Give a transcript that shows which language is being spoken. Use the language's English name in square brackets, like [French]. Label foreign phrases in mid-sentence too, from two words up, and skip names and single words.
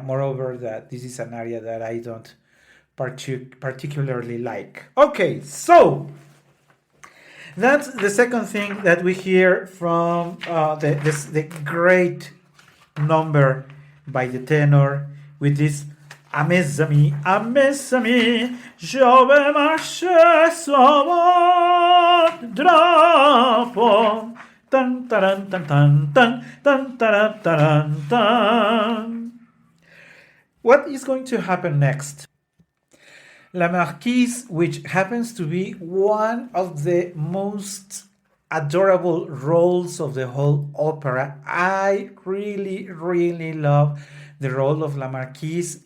[English] Moreover, that this is an aria that I don't particularly like. Okay, so that's the second thing that we hear from the great number by the tenor with this [French] Ames amis, je vais marcher sur votre drapeau. Tan, taran, tan, tan, tan, tan, taran, taran, tan. [English] What is going to happen next? La Marquise, which happens to be one of the most adorable roles of the whole opera. I really, really love the role of La Marquise.